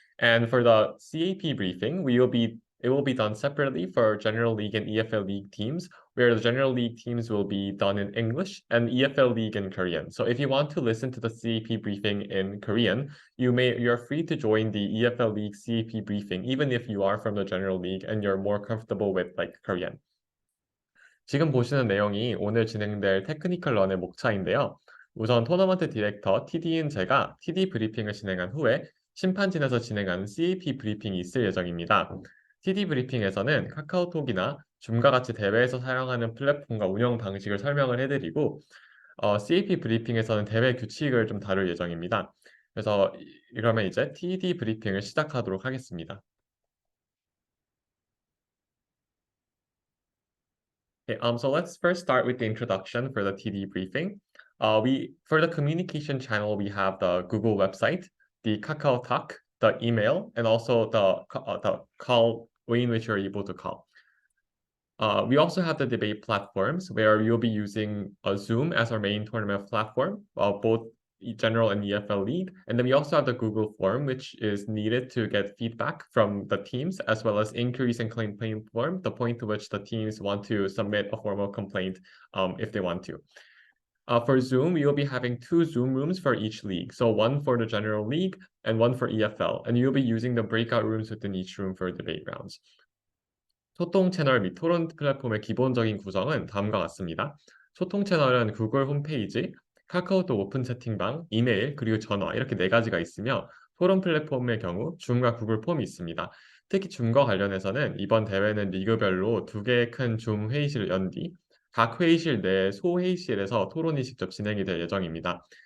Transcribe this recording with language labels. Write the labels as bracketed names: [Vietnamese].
[English] And for the CAP briefing, it will be done separately for General League and EFL League teams, where the General League teams will be done in English and EFL League in Korean. So if you want to listen to the CAP briefing in Korean, you're free to join the EFL League CAP briefing, even if you are from the General League and you're more comfortable with Korean. [Korean] 지금 보시는 내용이 오늘 진행될 테크니컬 런의 목차인데요. 우선 토너먼트 디렉터 TD인 제가 TD 브리핑을 진행한 후에 심판진에서 진행하는 CAP 브리핑이 있을 예정입니다. TD 브리핑에서는 카카오톡이나 줌과 같이 대회에서 사용하는 플랫폼과 운영 방식을 설명을 해드리고 CAP 브리핑에서는 대회 규칙을 좀 다룰 예정입니다. 그래서 그러면 이제 TD 브리핑을 시작하도록 하겠습니다. [English] Okay, so let's first start with the introduction for the TD briefing. For the communication channel, we have the Google website, the Kakao Talk, the email, and also the call way in which you're able to call. We also have the debate platforms where you'll be using Zoom as our main tournament platform, both General and EFL League. And then we also have the Google form, which is needed to get feedback from the teams, as well as inquiries and complaint form, the point to which the teams want to submit a formal complaint if they want to. For Zoom, we will be having 2 Zoom rooms for each league. So one for the General League and one for EFL. And you'll be using the breakout rooms within each room for debate rounds. [Korean] 소통 채널 및 토론 플랫폼의 기본적인 구성은 다음과 같습니다. 소통 채널은 구글 홈페이지, 카카오톡 오픈 채팅방, 이메일, 그리고 전화 이렇게 4가지가 있으며 토론 플랫폼의 경우 줌과 구글 폼이 있습니다. 특히 줌과 관련해서는 이번 대회는 리그별로 2개의 큰 줌 회의실을 연 뒤 각 회의실 내 소회의실에서 토론이 직접 진행이 될 예정입니다.